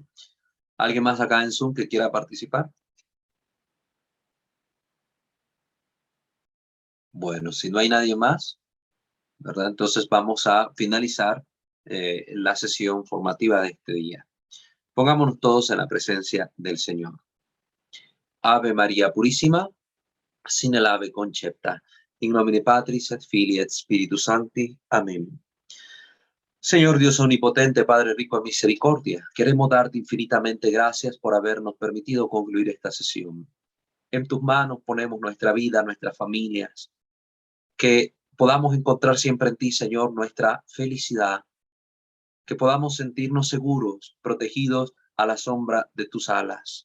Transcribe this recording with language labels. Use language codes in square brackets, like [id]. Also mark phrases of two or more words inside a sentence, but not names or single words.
[es] ¿Alguien más acá en Zoom que quiera participar? Bueno, si no hay nadie más, ¿verdad? Entonces vamos a finalizar la sesión formativa de este día. Pongámonos todos en la presencia del Señor. Ave María Purísima, sin el ave concepta. [la] In nomine Patris et Filii et Spiritus Sancti. Amén. [es] Señor Dios omnipotente, Padre rico en misericordia, queremos darte infinitamente gracias por habernos permitido concluir esta sesión. En tus manos ponemos nuestra vida, nuestras familias, que podamos encontrar siempre en ti, Señor, nuestra felicidad, que podamos sentirnos seguros, protegidos a la sombra de tus alas.